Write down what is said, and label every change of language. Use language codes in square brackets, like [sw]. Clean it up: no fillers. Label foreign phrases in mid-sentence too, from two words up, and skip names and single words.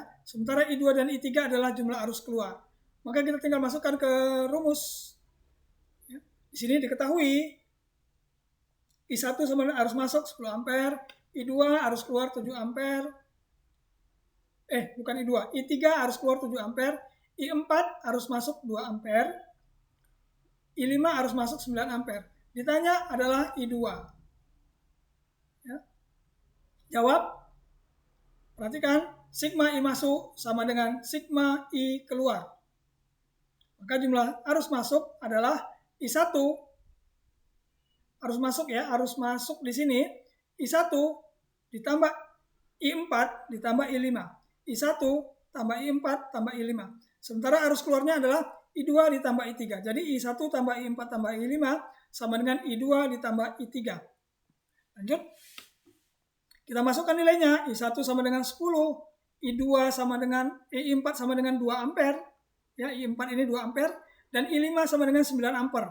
[id] Sementara I2 dan I3 adalah jumlah arus keluar. Maka kita tinggal masukkan ke rumus. Ya. Di sini diketahui I1 sama dengan arus masuk 10 ampere, I2 arus keluar 7 ampere. Bukan I2, I3 arus keluar 7 ampere, I4 arus masuk 2 ampere, I5 arus masuk 9 ampere. Ditanya adalah I2. Ya. Jawab. Perhatikan, sigma I masuk sama dengan sigma I keluar. Maka jumlah arus masuk adalah I1 arus masuk ya, arus masuk di sini I1 ditambah I4 ditambah I5. I1 tambah I4 tambah I5. Sementara arus keluarnya adalah I2 ditambah I3. Jadi I1 tambah I4 tambah I5 sama dengan I2 ditambah I3. Lanjut. Kita masukkan nilainya. I1 sama dengan 10, I2 sama dengan I4 sama dengan 2 ampere. Ya, I4 ini 2 ampere dan I5 sama dengan 9 ampere.